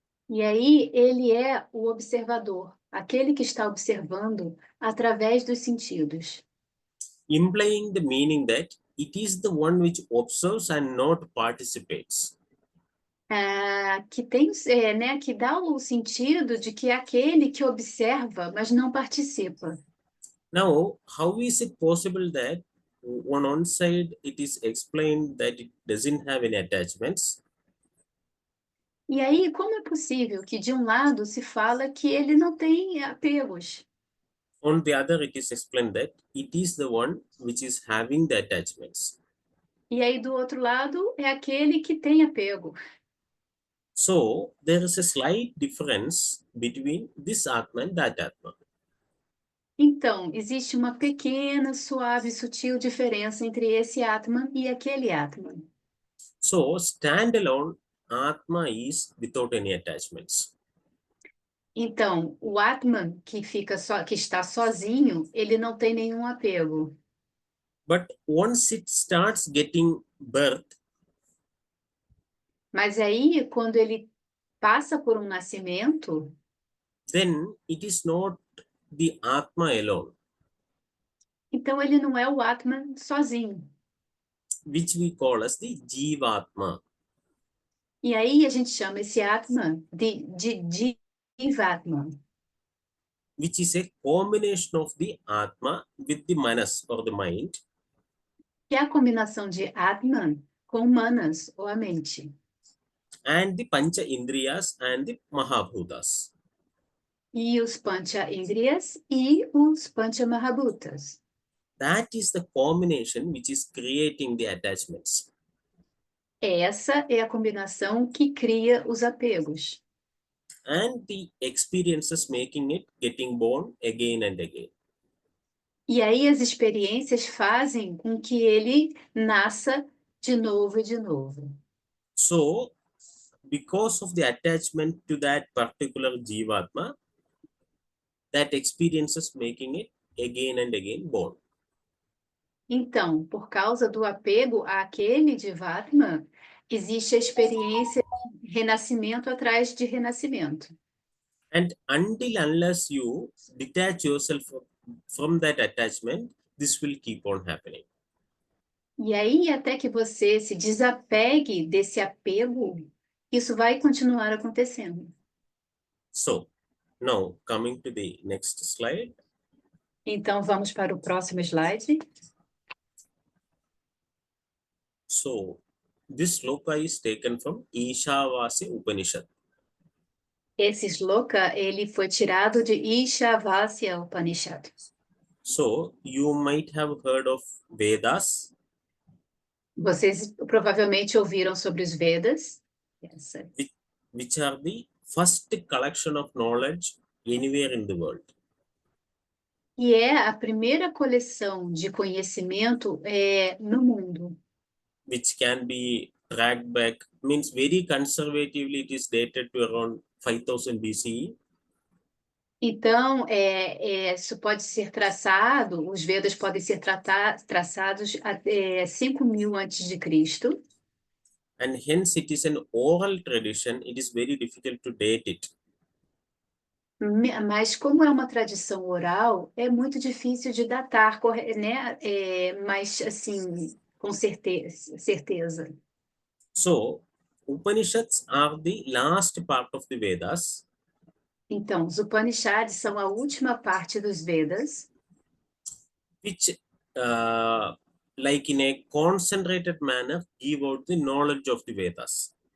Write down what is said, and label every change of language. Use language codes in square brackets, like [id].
[pt] E aí ele é o observador, aquele que está observando através dos sentidos. [en] Implying the meaning that it is the one which observes and not participates. [pt] Que dá o sentido de que é aquele que observa, mas não participa. [en] Now, how is it possible that on one side it is explained that it doesn't have any attachments? [pt] E aí, como é possível que de um lado se fala que ele não tem apegos? [en] On the other, it is explained that it is the one which is having the attachments. [pt] E aí, do outro lado, é aquele que tem apego. [en] So there is a slight difference between this Atma and that Atma. [pt] Então, existe uma pequena, suave, sutil diferença entre esse Atman e aquele Atman. [en] So standalone Atma is without any attachments. [pt] Então, o Atman que está sozinho, ele não tem nenhum apego. [en] But once it starts getting birth, [pt] Mas aí, quando ele passa por um nascimento, [en] then it is not the Atma alone, [pt] então ele não é o Atman sozinho. [en] which we call as the Jivatma. [pt] E aí a gente chama esse Atman de Jivatman, [en] Which is a combination of the Atma with the Manas or the mind, [pt] que é a combinação de Atman com Manas, ou a mente, [en] and the Pancha Indriyas and the Mahabhutas. [pt] e os Pancha Indriyas e os Pancha Mahabhutas. [en] That is the combination which is creating the attachments. [pt] Essa é a combinação que cria os apegos. [en] And the experiences making it getting born again and again. [pt] E aí as experiências fazem com que ele nasça de novo e de novo. [en] So, because of the attachment to that particular Jivatma, that experiences making it again and again born. [pt] Então, por causa do apego àquele Jivatma, existe a experiência de renascimento atrás de renascimento. [en] And until unless you detach yourself from that attachment, this will keep on happening. [pt] E aí, até que você se desapegue desse apego, isso vai continuar acontecendo. [en] So, now coming to the next slide. [pt] Então, vamos para o próximo slide. [en] So, this sloka is taken from Ishavasya Upanishad. [pt] Esse shloka, ele foi tirado de Ishavasya Upanishad. [en] So, you might have heard of Vedas. [pt] Vocês provavelmente ouviram sobre os Vedas. [en] Yes. Which are the first collection of knowledge anywhere in the world. [pt] E é a primeira coleção de conhecimento no mundo. [en] Which can be tracked back, means very conservatively it is dated to around 5000 BCE. [pt] Então, isso pode ser traçado, os Vedas podem ser traçados até 5.000 antes de Cristo. [en] And hence it is an oral tradition, it is very difficult to date it. [pt] Mas como é uma tradição oral, é muito difícil de datar, né? Mas, assim, com certeza. [en] So, Upanishads are the last part of the Vedas. [pt] Então, os Upanishads são a última parte dos Vedas, [en] which, like in a concentrated manner, give out the knowledge of the Vedas.